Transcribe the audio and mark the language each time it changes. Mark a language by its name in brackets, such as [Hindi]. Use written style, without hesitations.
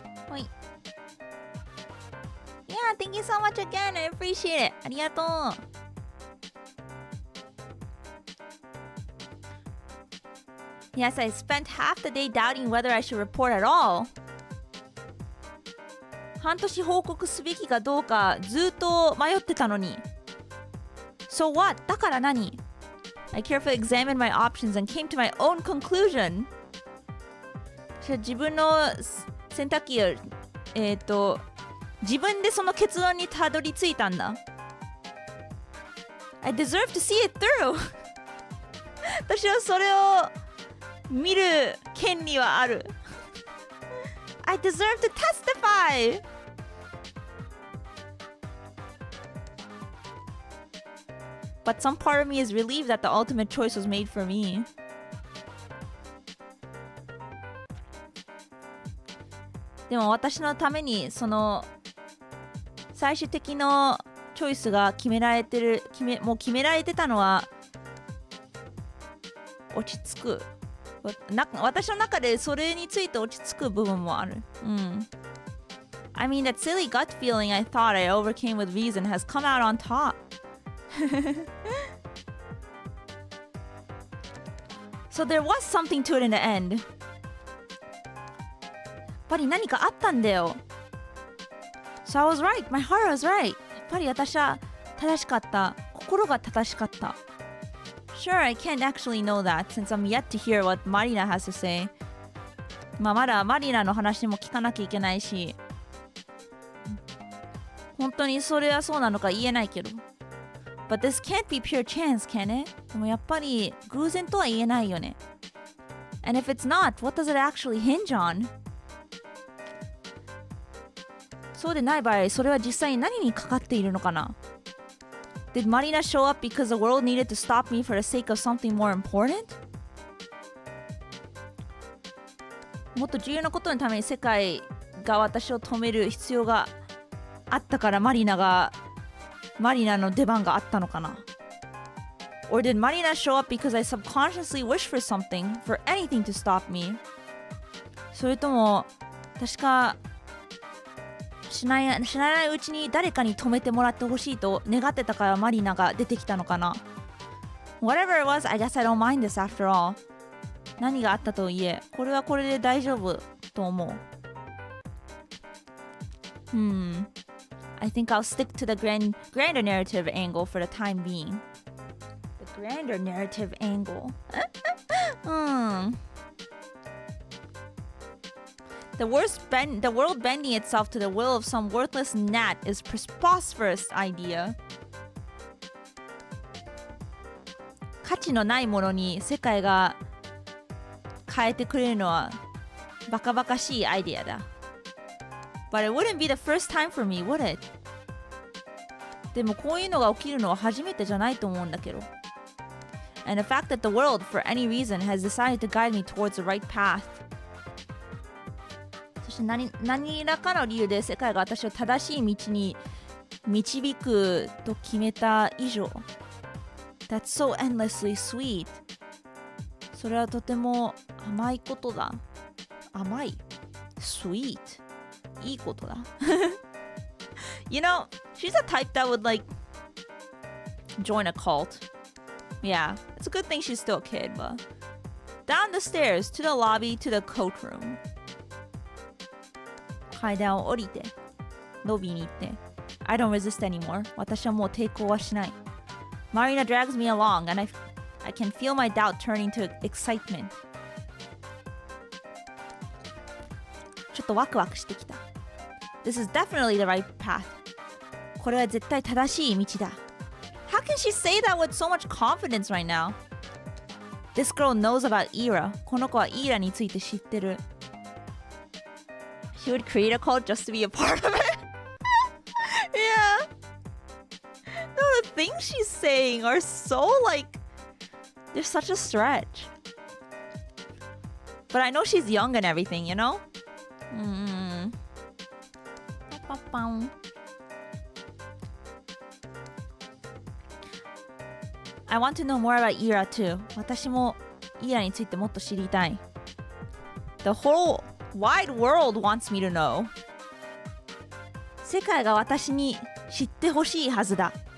[English] Wait. Yeah, thank you so much again. I appreciate it. [Japanese] ありがとう。 [English] Yes, I spent half the day doubting whether I should report at all. [Japanese] 半年報告すべきかどうかずっと迷ってたのに。 So what? だから何？ [English] I carefully examined my options and came to my own conclusion. [Japanese] 自分の選択肢を自分でその結論にたどり着いたんだ。 [English] I deserve to see it through. [Japanese] 私はそれを見る権利はある。 [English] I deserve to testify. But some part of me is relieved that the ultimate choice was made for me. [Japanese] でも私のためにその最終的なチョイスが決められてたのは落ち着く。私の中でそれについて落ち着く部分もある。 [English] I mean, that silly gut feeling I thought I overcame with reason has come out on top. So there was something to it in the end. [Japanese] やっぱり何かあったんだよ。 [English] So I was right. My heart was right. [Japanese] やっぱり私は正しかった。心が正しかった。 [English] Sure, I can't actually know that since I'm yet to hear what Marina has to say. [Japanese] まだマリナの話も聞かなきゃいけないし、本当にそれはそうなのか言えないけど。 [English] But this can't be pure chance, can it? [Japanese] でもやっぱり偶然とは言えないよね。 [English] And if it's not, what does it actually hinge on? [Japanese] そうでない場合、それは実際に何にかかっているのかな？ [English] Did Marina show up because the world needed to stop me for the sake of something more important? [Japanese] もっと重要なことのために世界が私を止める必要があったからマリナの出番があったのかな。 [English] Or did Marina show up because I subconsciously wished for something, for anything to stop me? [Japanese] それとも確か知らないうちに誰かに止めてもらってほしいと願ってたからマリナが出てきたのかな。 [English] Whatever it was, I guess I don't mind this after all. [Japanese] 何があったといえ、これはこれで大丈夫と思う。 [English] I think I'll stick to the grander narrative angle for the time being. The grander narrative angle. The world bending itself to the will of some worthless gnat is preposterous idea. [Japanese] 価値のないものに世界が変えてくれるのはバカバカしいアイデアだ。 [English] But it wouldn't be the first time for me, would it? [Japanese] でもこういうのが起きるのは初めてじゃないと思うんだけど。 [English] And the fact that the world, for any reason, has decided to guide me towards the right path. [Japanese] そして何らかの理由で世界が私を正しい道に導くと決めた以上。 [English] That's so endlessly sweet. [Japanese] それはとても甘いことだ。甘い。Sweet. いいことだ。 [English] You know, she's a type that would like join a cult. Yeah, it's a good thing she's still a kid, but down the stairs to the lobby to the coat room. [Japanese] 階段を降りて、ロビーに行って。 [English] I don't resist anymore. [Japanese] 私はもう抵抗はしない。 [English] Marina drags me along, and I can feel my doubt turning to excitement. [Japanese] ちょっとワクワクしてきた。 [English] This is definitely the right path. [Japanese] これは絶対正しい道だ。 [English] How can she say that with so much confidence right now? This girl knows about Ira. [Japanese] この子はイーラについて知ってる。 [English] She would create a cult just to be a part of it? Yeah. No, the things she's saying are so like... They're such a stretch. But I know she's young and everything, you know? I want to know more about Ira too. [Japanese] 私もイラについてもっと知りたい。 [English] The whole wide world wants me to know. [Japanese] 世界が私に知ってほしいはずだ。